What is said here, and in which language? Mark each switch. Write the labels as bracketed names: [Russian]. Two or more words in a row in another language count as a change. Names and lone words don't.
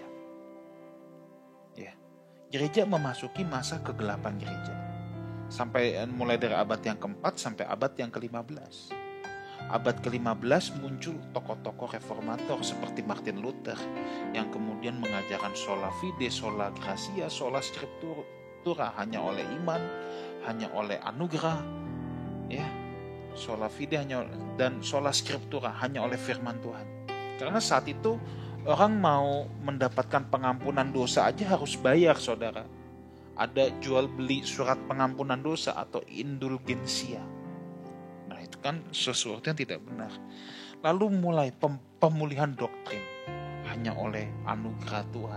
[Indonesian] Ya. Gereja memasuki masa kegelapan gereja. Sampai mulai dari abad yang keempat sampai abad yang ke-15. Abad ke-15 muncul tokoh-tokoh reformator seperti Martin Luther yang kemudian mengajarkan [Latin] sola fide, sola gratia, sola scriptura, [Indonesian] hanya oleh iman, hanya oleh anugerah, ya, [Latin] sola fide dan sola scriptura, [Indonesian] hanya oleh firman Tuhan. Karena saat itu orang mau mendapatkan pengampunan dosa aja harus bayar, saudara. Ada jual beli surat pengampunan dosa atau indulgensia. Nah, itu kan sesuatu yang tidak benar. Lalu mulai pemulihan doktrin, hanya oleh anugerah Tuhan.